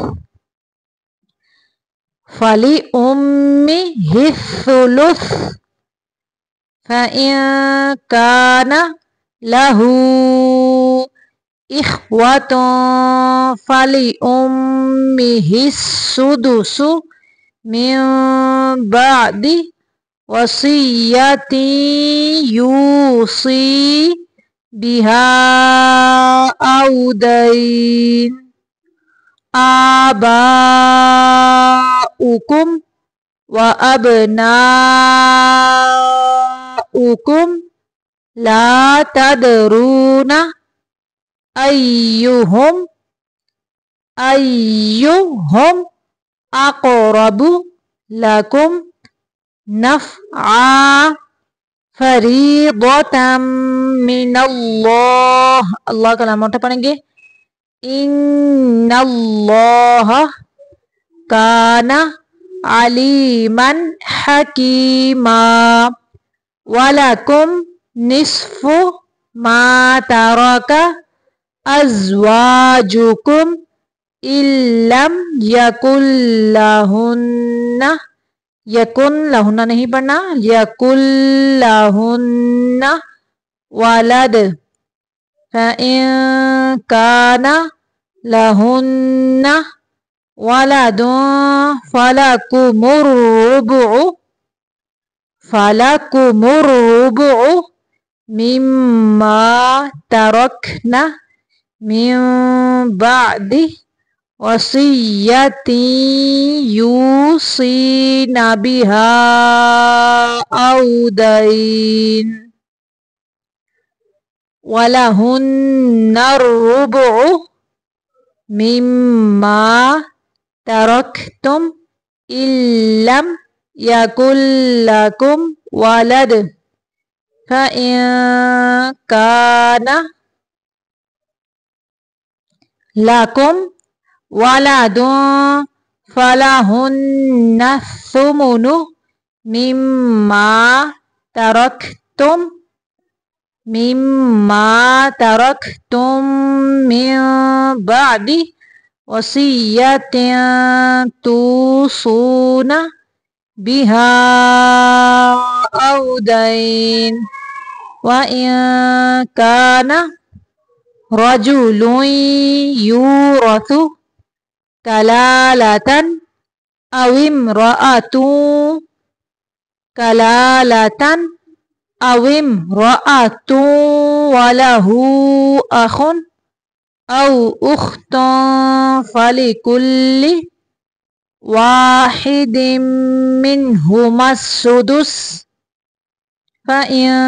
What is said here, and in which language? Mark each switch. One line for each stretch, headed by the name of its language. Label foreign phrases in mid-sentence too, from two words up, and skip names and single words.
Arabic: فلأمه الثلث فإن كان له إخوة فلأمه السدس من بعد وصية يوصي بها أو دين. آباؤكم وأبناؤكم لا تدرون أيهم أقرب لكم نفعا فريضة من الله,
Hindi: अल्लाह का नाम मोटा पढ़ेंगे।
Arabic: إن الله كان عليما حكيما ولكم نصف ما ترك أزواجكم إن لم يكن لهن يكن لهن
Hindi: नहीं पढ़ना,
Arabic: يكن لهن ولد فإن كان لهن ولد فلكم الربع مما تركن من بعد وصية يوصين بها أو دين ولهن الربع مما تركتم إن لم يكن لكم ولد فإن كان لكم ولد فلهن الثمن مما تركتم من بعد وصية توصون بها أو دين وإن كان رجل يورث كلالة أو امرأة وله أخ أو أخت فلكل واحد منهما السدس فإن